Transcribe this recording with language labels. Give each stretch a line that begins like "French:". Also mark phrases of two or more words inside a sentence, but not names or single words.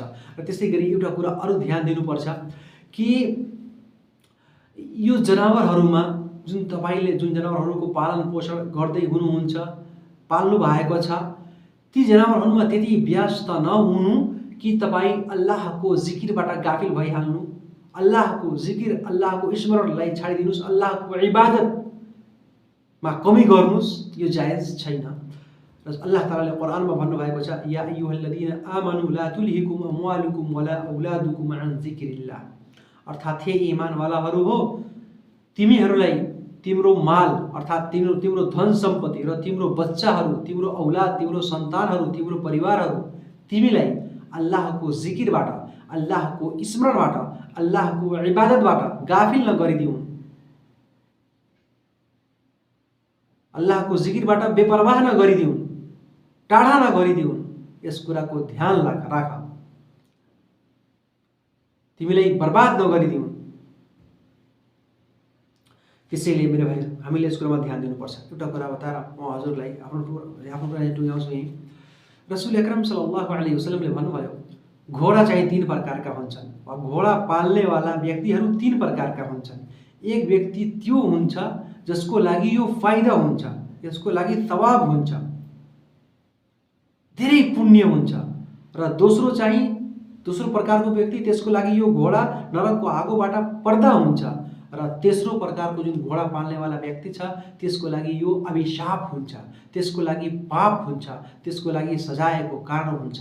Nepali: र त्यसै गरी एउटा कुरा अरू ध्यान दिनुपर्छ कि यो जनावरहरूमा जुन तपाईले जुन जनावरहरूको पालन पोषण गर्दै हुनुहुन्छ, पाल्नु भएको छ, ती जनावरहरूमा त्यति व्यस्त नहुनु कि तपाईँ अल्लाहको जिकिरबाट गाफिल भइहाल्नु, अल्लाहको जिकिर, अल्लाहको स्मरणलाई छाडिदिनुहोस्, अल्लाहको इबादतमा कमी गर्नुहोस्, यो जायज छैन। र अल्लाह तालाले कुरानमा भन्नुभएको छ
Arabic: يا أيها الذين آمنوا لا تلهكم أموالكم ولا أولادكم عن ذكر الله,
Nepali: अर्थात् हे ईमानवालाहरू हो, तिमीहरूलाई तिम्रो माल अर्थात् तिम्रो धन सम्पत्ति र तिम्रो बच्चाहरू, तिम्रो औलाद, तिम्रो सन्तानहरू, तिम्रो परिवारहरू तिमीलाई अल्लाहको जिकिरबाट, अल्लाहको स्मरणबाट, अल्लाहको इबादतबाट गाफिल नगरिदिउन्, अल्लाहको जिकिरबाट बेपरवाह नगरिदिउन्, टाढा नगरिदिउन्। यस कुराको ध्यान राख, तिमीलाई बर्बाद नगरिदिउन्। त्यसैले मेरो भाइ हामीले यस कुरामा ध्यान दिनुपर्छ। एउटा कुरा बताएर म हजुरलाई आफ्नो कुरा टुङ्ग्याउँछु यहीँ। रसूल अकरम
Arabic: صلى الله عليه وسلم
Nepali: भन्नुभयो घोडा चाहिँ 3 प्रकारका हुन्छन् वा घोडा पाल्नेवाला व्यक्तिहरू 3 प्रकारका हुन्छन्। एक व्यक्ति त्यो हुन्छ जसको लागि यो फाइदा हुन्छ, यसको लागि सवाब हुन्छ, धेरै पुण्य हुन्छ, र दोस्रो प्रकारको व्यक्ति त्यसको लागि यो घोडा नरकको आगोबाट पर्दा हुन्छ, र तेस्रो प्रकारको जुन घोडा पाल्नेवाला व्यक्ति छ त्यसको लागि यो अभिशाप हुन्छ, त्यसको लागि पाप हुन्छ, त्यसको लागि सजायको कारण हुन्छ।